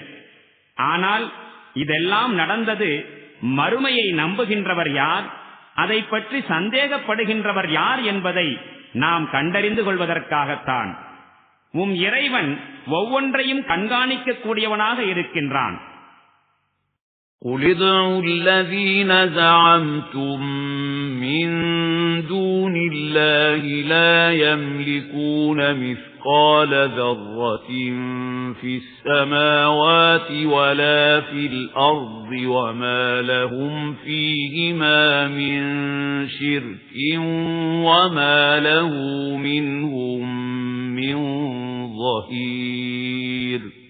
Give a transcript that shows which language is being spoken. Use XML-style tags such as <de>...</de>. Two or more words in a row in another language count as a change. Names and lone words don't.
<ta>ஆனால் இதெல்லாம் நடந்தது மறுமையை நம்புகின்றவர் யார், அதை பற்றி சந்தேகப்படுகின்றவர் யார் என்பதை நாம் கண்டறிந்து கொள்வதற்காகத்தான். உம் இறைவன் ஒவ்வொன்றையும் கண்காணிக்க கூடியவனாக இருக்கின்றான்.</ta> <ar>قُلِ ادْعُوا الَّذِينَ زَعَمْتُم مِّن دُونِ اللَّهِ لَا يَمْلِكُونَ مِثْقَالَ ذَرَّةٍ فِي السَّمَاوَاتِ وَلَا فِي الْأَرْضِ وَمَا لَهُمْ فِيهِمَا مِن شِرْكٍ وَمَا لَهُ مِنْهُم مِّن ظَهِيرٍ.</ar>